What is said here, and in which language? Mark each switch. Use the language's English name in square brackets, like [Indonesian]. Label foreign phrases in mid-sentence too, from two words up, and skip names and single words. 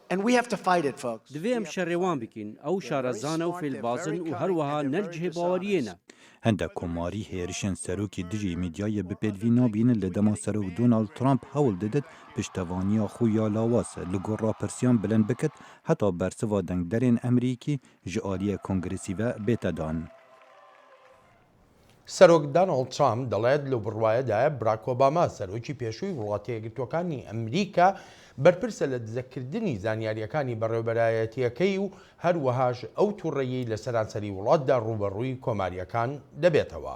[Kurdish] Divê em şerêwan bikin ew şarezane û fêlbazin û her wiha nel cihê baweriyê ne. Hindek komarî hêrişên serokê dijî mîdyayê bi pêdivî nabînin li dema serok Donald Trump hewl didit piştevaniya xwe ya lawas li gor rapirsiyan bilind bikit heta bersiva dengderên Emerîkî ji aliyê kongresî ve bête dan. [Central Kurdish] سەرۆک داناڵد ترامپ دەڵێت لەو بڕوایەدایە براک ئۆباما سەرۆکی پێشووی وڵاتە یەکگرتووەکانی ئەمریکا بەرپرسە لە دزەکردنی زانیاریەکانی بەڕێوەبەرایەتیەکەی و هەروەهاش ئەو تووڕەیەی لە سەرانسەری وڵاتدا ڕوبەڕووی کۆماریەکان دەبێتەوە.